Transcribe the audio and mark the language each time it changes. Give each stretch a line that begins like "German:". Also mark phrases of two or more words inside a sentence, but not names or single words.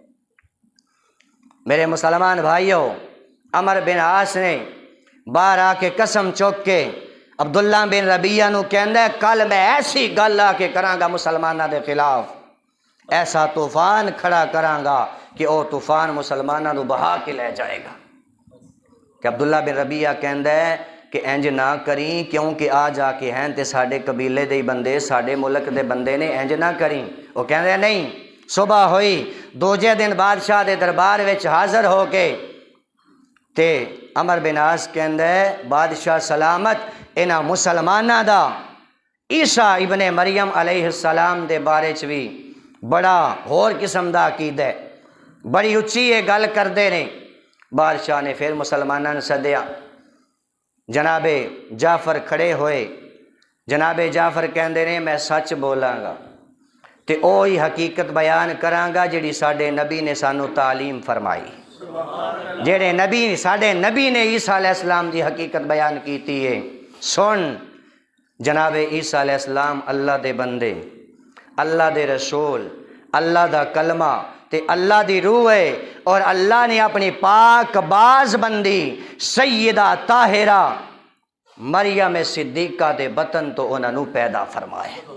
Punjabi: میرے مسلمان بھائیوں، عمر بن عاص نے باہر آ کے قسم چوک کے عبداللہ بن ربیعہ نو کہندا ہے کل میں ایسی گل آ کے کراں گا مسلماناں دے خلاف، ایسا طوفان کھڑا کراں گا کہ او طوفان مسلماناں نو بہا کے لے جائے گا۔ کہ عبداللہ بن ربیعہ کہندا ہے کہ انج نہ کریں، کیونکہ آ جا کے ہیں تے ساڈے قبیلے دے بندے، ساڈے ملک دے بندے نے، انج نہ کریں۔ وہ کہندے نہیں۔ صبح ہوئی، دوجے دن بادشاہ دے دربار وچ حاضر ہو کے تے عمر بن عاص کہندا ہے بادشاہ سلامت، انہاں مسلماناں دا عیسیٰ ابن مریم
Arabic: علیہ السلام
Punjabi: دے بارے چ بھی بڑا ہور قسم دا عقیدہ ہے، بڑی اچھی یہ گل کردے نے۔ بادشاہ نے پھر مسلماناں نے سدیا، جناب جعفر کھڑے ہوئے، جناب جعفر کہندے نے میں سچ بولاں گا تے اوہی حقیقت بیان کراں گا جڑی ساڈے نبی نے سانو تعلیم فرمائی، جڑے نبی ساڈے نبی نے عیسیٰ
Arabic: علیہ السلام
Punjabi: دی حقیقت بیان کیتی ہے۔ سن، جناب عیسیٰ
Arabic: علیہ السلام
Punjabi: اللہ دے بندے، اللہ دے رسول، اللہ دا کلمہ تے اللہ دی روح ہے، اور اللہ نے اپنی پاک باز بندی سیدہ طاہرہ مریم صدیقہ دے بطن تو انہاں نو پیدا فرمائے۔